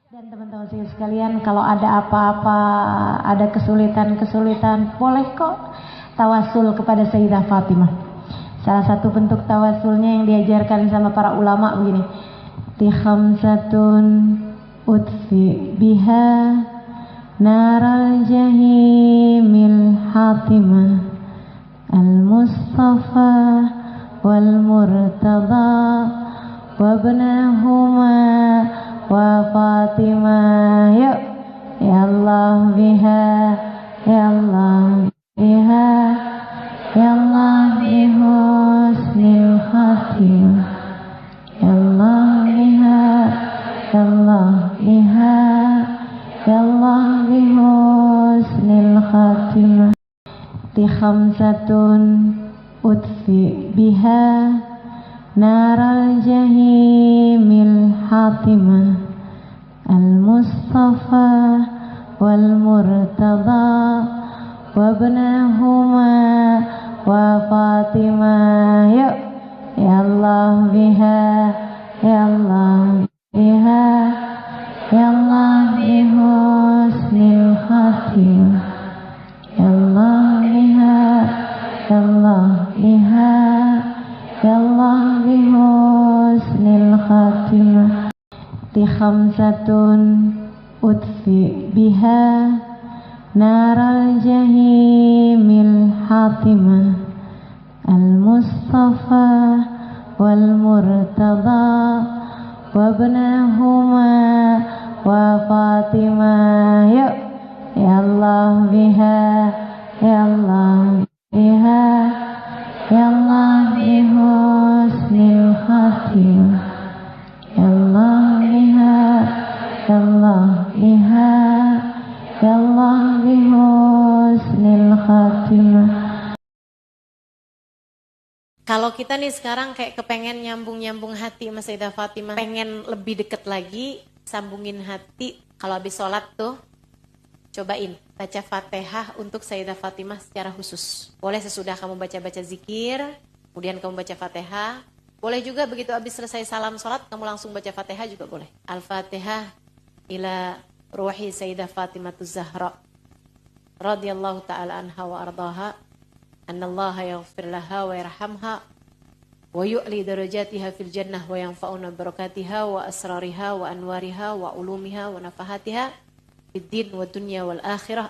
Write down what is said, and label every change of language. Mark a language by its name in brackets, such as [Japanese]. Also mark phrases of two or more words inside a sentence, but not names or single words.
[Indonesian] Dan teman-teman sekalian, kalau ada apa-apa, ada kesulitan-kesulitan, boleh kok tawasul kepada Sayyidah Fatimah. Salah satu bentuk tawasulnya yang diajarkan sama para ulama begini. [Arabic] لي خمسة أطفي بها نار الجحيم الحاطمة المصطفى والمرتضى وابناهما وفاطمة. [Indonesian] Yuk, [Arabic] يا الله بها يا الله بها يا الله بحسن الخاتمة يا الله بها يا الله بها يا الله بحسن الخاتمة. لي خمسة أطفي بها نار الجحيم الحاطمة المصطفى والمرتضى وابناهما وفاطمة. [Indonesian] Yuk, [Arabic] يا الله بها يا الله بها يا الله بحسن الخاتمة يا الله بها يا الله بها يا الله بحسن الخاتمة. لي خمسة أطفي بها نار الجحيم الحاطمة المصطفى والمرتضى وابناهما وفاطمة. [Indonesian] Yuk, [Arabic] يا الله بها يا الله بها يا الله بحسن الخاتمة يا الله بها يا الله بها يا الله بحسن الخاتمة. [Indonesian] Kalau kita nih sekarang kayak kepengen nyambung-nyambung hati sama Sayyidah Fatimah, pengen lebih deket lagi, sambungin hati. Kalau habis sholat tuh, cobain baca Fatihah untuk Sayyidah Fatimah secara khusus. Boleh sesudah kamu baca-baca zikir, kemudian kamu baca Fatihah. Boleh juga begitu habis selesai salam sholat, kamu langsung baca Fatihah juga boleh. [Arabic] الفاتحة إلى روح سيدة فاطمة الزهراء رضي الله تعالى عنها وأرضاها. أن الله يغفر لها ويرحمها ويعلي درجاتها في الجنة وينفعنا ببركاتها وأسرارها وأنوارها وعلومها ونفحاتها في الدين والدنيا والآخرة.